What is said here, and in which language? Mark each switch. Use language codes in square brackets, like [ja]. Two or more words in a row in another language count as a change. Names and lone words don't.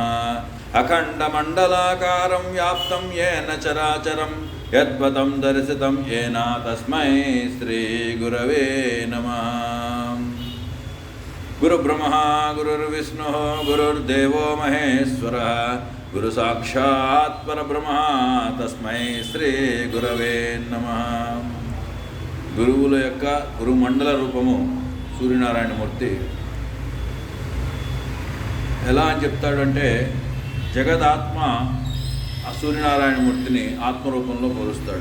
[sa] अखण्डमण्डलाकारं व्याप्तं येन चराचरं यत्पदं दर्शितं येन तस्मै श्रीगुरवे नमः। गुरुब्रह्मा गुरुर्विष्णुः गुरुर्देवो महेश्वरः गुरु साक्षात् परब्रह्म तस्मै శ్రీ గురవే నమః। [te] గురువుల యొక్క గురుమండల రూపము సూర్యనారాయణమూర్తి. ఎలా అని చెప్తాడంటే, జగదాత్మ ఆ సూర్యనారాయణమూర్తిని ఆత్మరూపంలో పోలుస్తాడు.